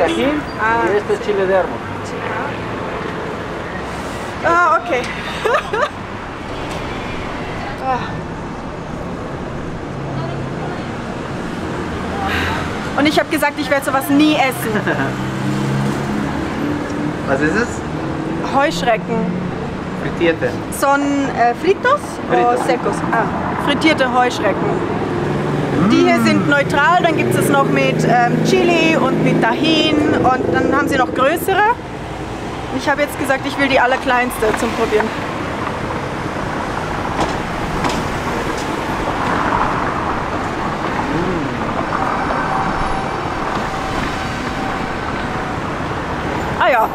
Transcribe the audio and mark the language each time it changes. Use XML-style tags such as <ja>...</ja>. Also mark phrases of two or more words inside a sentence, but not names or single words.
<es>Tajín Ah, y este es chile de árbol. Ah, okay.</es> <de>Und ich habe gesagt, ich werde sowas nie essen. Was ist es? Heuschrecken. Frittierte.</de> <es>Son fritos o Fritos. secos?</es> <de>Ah, frittierte Heuschrecken. Die hier sind neutral, dann gibt es noch mit Chili und mit Tajín und dann haben sie noch größere. Ich habe jetzt gesagt, ich will die allerkleinste zum Probieren. Ah ja,</de>